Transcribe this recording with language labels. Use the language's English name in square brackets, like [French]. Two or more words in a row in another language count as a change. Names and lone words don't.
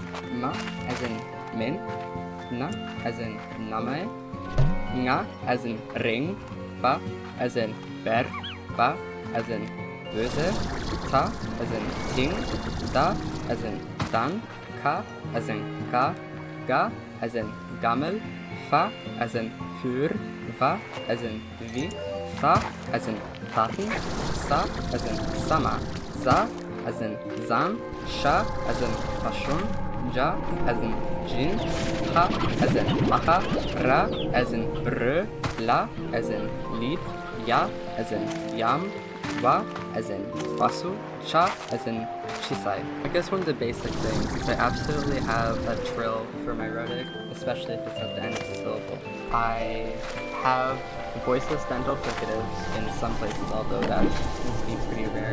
[English] Ma as in min, na as in namae, nga as in ring, ba as in ber, ba as in böse, ta as in ting, da as in dan, ka as in ga, ga as in gammel, fa as in für, va as in vi, sa as in taten, sa as in sama, za as in zan, sha as in pashun, ja as in jin, ha as in maha, ra as in brö, la as in lied, ya as in yam, wa as in wasu, cha as in chisai. I guess one of the basic things is I absolutely have a trill for my rhotic, especially if it's at the end of the syllable. I have voiceless dental fricatives in some places, although that seems to be pretty rare.